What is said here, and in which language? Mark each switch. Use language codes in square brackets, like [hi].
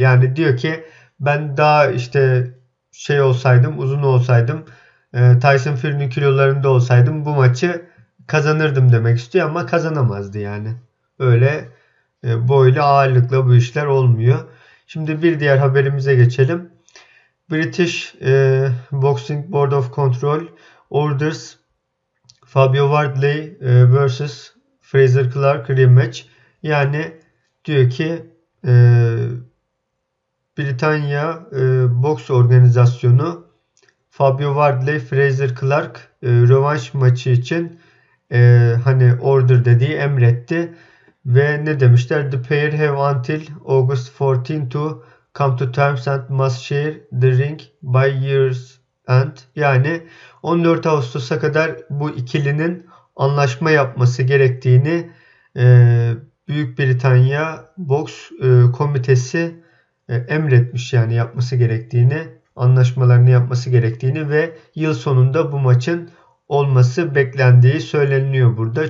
[tr] Yani diyor ki ben daha işte şey olsaydım, uzun olsaydım, Tyson Fury'nin kilolarında olsaydım bu maçı kazanırdım demek istiyor ama kazanamazdı yani. Öyle boylu ağırlıkla bu işler olmuyor. Şimdi bir diğer haberimize geçelim. [en] British Boxing Board of Control orders Fabio Wardley vs. Frazer Clark rematch. [tr] Yani diyor ki Britanya Boks Organizasyonu Fabio Wardley Frazer Clark rövanş maçı için hani order dediği emretti ve ne demişler? [en] The pair have until August 14 to come to terms and must share the ring by year's end. [tr] Yani 14 Ağustos'a kadar bu ikilinin anlaşma yapması gerektiğini Büyük Britanya Boks Komitesi emretmiş yani yapması gerektiğini, anlaşmalarını yapması gerektiğini ve yıl sonunda bu maçın olması beklendiği söyleniyor burada.